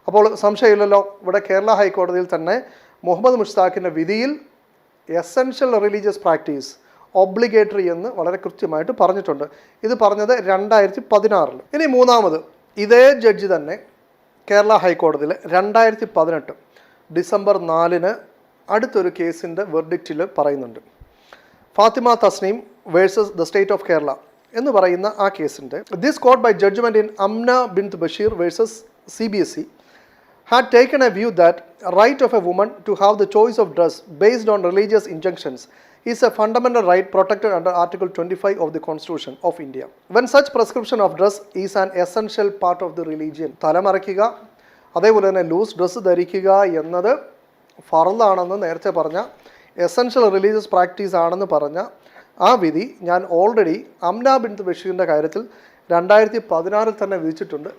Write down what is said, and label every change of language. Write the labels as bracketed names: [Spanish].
[Malayalam] അപ്പോൾ സംശയമില്ലല്ലോ, ഇവിടെ കേരള ഹൈക്കോടതിയിൽ തന്നെ മുഹമ്മദ് മുഷ്താഖിൻ്റെ വിധിയിൽ [English] essential religious practice obligatory [Malayalam] എന്ന് വളരെ കൃത്യമായിട്ട് പറഞ്ഞിട്ടുണ്ട്. ഇത് പറഞ്ഞത് 2016. ഇനി 3. ഇതേ ജഡ്ജി തന്നെ കേരള ഹൈക്കോടതിയിൽ 2018 ഡിസംബർ 4 അടുത്തൊരു കേസിൻ്റെ വെർഡിക്റ്റിൽ പറയുന്നുണ്ട്. [English] Fathima Thasneem versus the state of Kerala [Malayalam] എന്ന് പറയുന്ന ആ കേസിൻ്റെ [English] This court by judgment in Amna Bint Basheer versus CBSE had taken a view that right of a woman to have the choice of dress based on religious injunctions is a fundamental right protected under Article 25 of the Constitution of India. When such prescription of dress is an essential part of the religion, [Malayalam] തലമറയ്ക്കുക അതേപോലെ തന്നെ loose dress ധരിക്കുക എന്നത് ഫർളാണെന്ന് നേരത്തെ പറഞ്ഞ essential religious practice ആണെന്ന് പറഞ്ഞ ആ വിധി ഞാൻ ഓൾറെഡി അംന ബിൻത് ബഷീറിൻ്റെ കാര്യത്തിൽ 2016 തന്നെ വിധിച്ചിട്ടുണ്ട്.